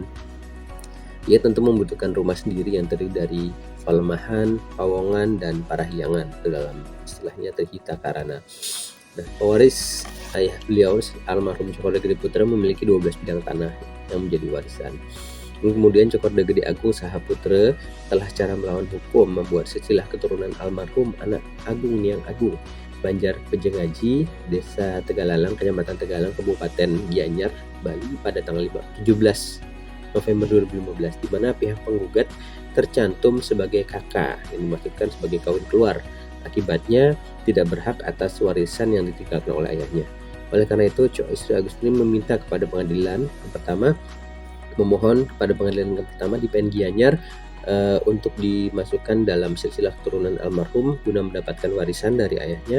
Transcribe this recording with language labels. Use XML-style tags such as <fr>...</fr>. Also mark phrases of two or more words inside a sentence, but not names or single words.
<id>Ia tentu membutuhkan rumah sendiri yang terdiri dari palemahan, pawongan, dan parahyangan, dalam istilahnya terhita karana. Nah, pewaris ayah beliau almarhum Cokorda Gede Putra memiliki 12 bidang tanah yang menjadi warisan. Kemudian Cokorda Gede Agung Sahaputra telah secara melawan hukum membuat silsilah keturunan almarhum anak Agung Niang Agung Banjar Pejengaji, Desa Tegalalang, Kecamatan Tegalang, Kabupaten Gianyar, Bali pada tanggal 17 November 2015, di mana pihak penggugat tercantum sebagai kakak yang dimaksudkan sebagai kawin keluar. Akibatnya tidak berhak atas warisan yang ditinggalkan oleh ayahnya. Oleh karena itu, istri Agustin meminta kepada pengadilan yang pertama, memohon kepada pengadilan yang pertama di PN Gianyar untuk dimasukkan dalam silsilah keturunan almarhum guna mendapatkan warisan dari ayahnya.</id>